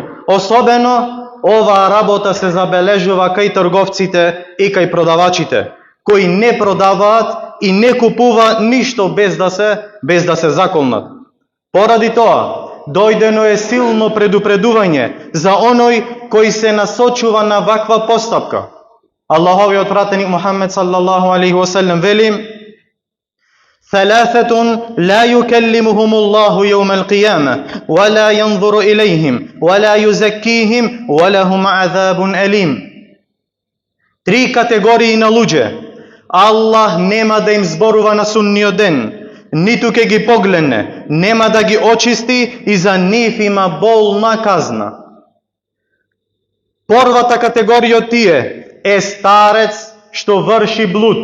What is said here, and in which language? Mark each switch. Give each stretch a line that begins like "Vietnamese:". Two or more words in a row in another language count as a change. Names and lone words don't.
Macedonian: Особено, оваа работа се забележува кај трговците и кај продавачите, кои не продаваат и не купуваат ништо без да се заколнат. Поради тоа, дојдено е силно предупредување за оној кој се насочува на ваква постапка. Аллаховиот пратеник Мухаммед
Arabic: صلى الله عليه وسلم
Macedonian: вели:
Arabic: ثلاثة لا يكلمهم الله يوم القيامة ولا ينظر إليهم ولا يزكيهم ولهم عذاب أليم.
Macedonian: Три категории на луѓе Аллах нема да им зборува на судниот ден, ниту ќе ги погледне, нема да ги очисти и за нив има болна казна. Првата категорија од тие е старец што врши блуд.